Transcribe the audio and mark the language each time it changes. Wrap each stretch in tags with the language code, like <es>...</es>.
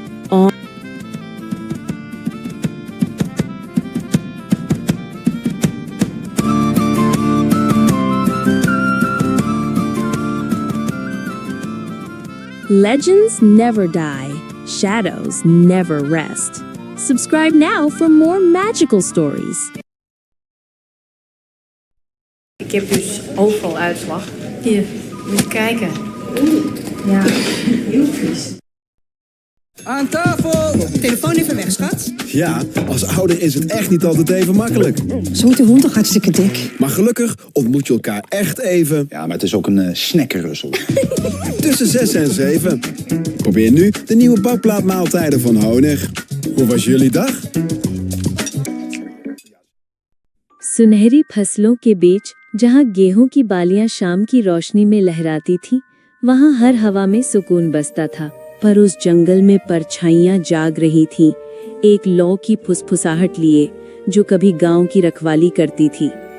<en>On Legends never die, shadows never rest. Subscribe now for more magical stories.</en> <nl>Ik heb dus overal uitslag. Hier, moet je kijken. Ja, heel vies. Aan tafel! Telefoon even weg, schat. Ja, als ouder is het echt niet altijd even makkelijk. Zo wordt de hond toch hartstikke dik. Maar gelukkig ontmoet je elkaar echt even. Ja, maar het is ook een snackenrussel. Tussen 6 en 7. Probeer nu de nieuwe bakplaatmaaltijden van Honig. Hoe was jullie dag?</nl> <hi>सुनहरी फसलों के बीच जहाँ गेहूं की बालियां शाम की रोशनी में लहराती थीं, वहाँ हर हवा में सुकून बसता था। पर उस जंगल में परछाइयां जाग रही थीं, एक लौ की फुसफुसाहट लिए जो कभी गांव की रखवाली करती थी।</hi>